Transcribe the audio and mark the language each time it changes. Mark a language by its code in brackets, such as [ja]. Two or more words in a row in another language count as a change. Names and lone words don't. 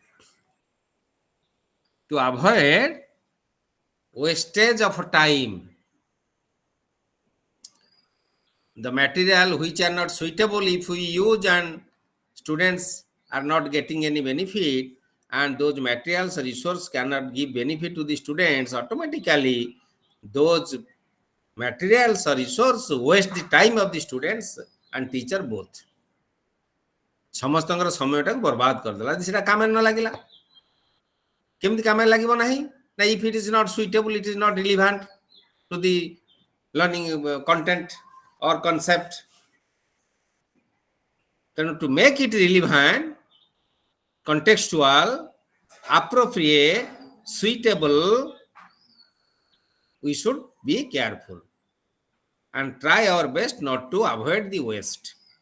[en] To avoid wastage of time, the material which are not suitable if we use and students are not getting any benefit, and those materials or resource cannot give benefit to the students, automatically those materials or resource waste the time of the students and teacher both. [or] ସମସ୍ତଙ୍କର ସମୟଟାକୁ ବର୍ବାଦ କରିଦେଲା ସେଟା କାମରେ ନ ଲାଗିଲା କେମିତି କାମରେ ଲାଗିବ ନାହିଁ ନା [en] if it is not suitable, it is not relevant to the learning content or concept. Then to make it relevant, contextual, appropriate, suitable, we should be careful and try our best not to avoid the waste.